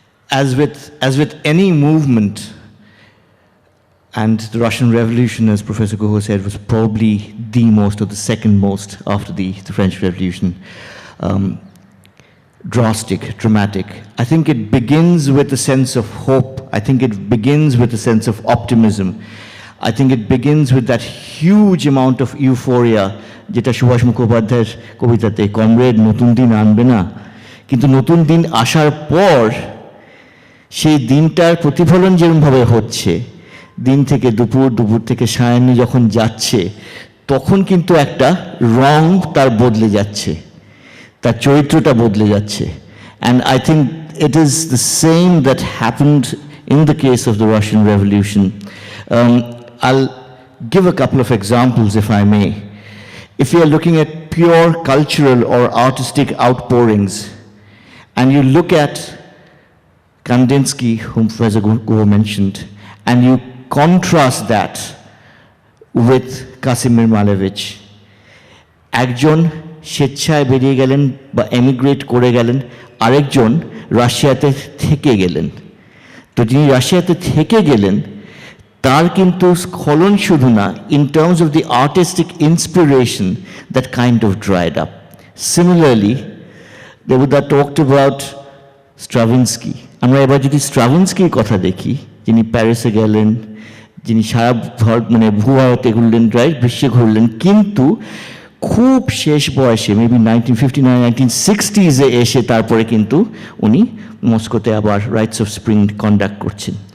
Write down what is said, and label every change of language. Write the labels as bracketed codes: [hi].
[en] As with any movement, and the Russian Revolution, as Professor Guha said, was probably the most or the second most after the French Revolution. Drastic, dramatic. I think it begins with a sense of hope. I think it begins with a sense of optimism. I think it begins with that huge amount of euphoria, [bn] যেটা সুভাষ মুখোপাধ্যায়ের কবিতাতে comrade নতুন দিন আনবে না, কিন্তু নতুন দিন আসার পর সেই দিনটার প্রতিফলন যেরকমভাবে হচ্ছে, দিন থেকে দুপুর, দুপুর থেকে সায়াহ্নে যখন যাচ্ছে, তখন কিন্তু একটা রং তার বদলে যাচ্ছে, তার চরিত্রটা বদলে যাচ্ছে. [en] And I think it is the same that happened in the case of the Russian Revolution. I'll give a couple of examples, if I may. If you are looking at pure cultural or artistic outpourings, and you look at Kandinsky, whom Professor Guha mentioned, and you contrast that with Kasimir Malevich, [bn] একজন স্বেচ্ছায় বেরিয়ে গেলেন বা এমিগ্রেট করে গেলেন, আরেকজন রাশিয়াতে থেকে গেলেন। তো যিনি রাশিয়াতে থেকে গেলেন তার কিন্তু স্খলন শুধু না, [en] in terms of the artistic inspiration that kind of dried up. Similarly, Debuda talked about Stravinsky. [bn] আমরা এবার যদি স্ট্রাভিন্সকির কথা দেখি, যিনি প্যারিসে গেলেন, যিনি সারা মানে ভূভারতে ঘুরলেন, রাইট, বিশ্বে ঘুরলেন, কিন্তু খুব শেষ বয়সে মেবি 1959, 1960s এসে তারপরে কিন্তু উনি মস্কোতে আবার রাইটস অফ স্প্রিং কন্ডাক্ট করছেন।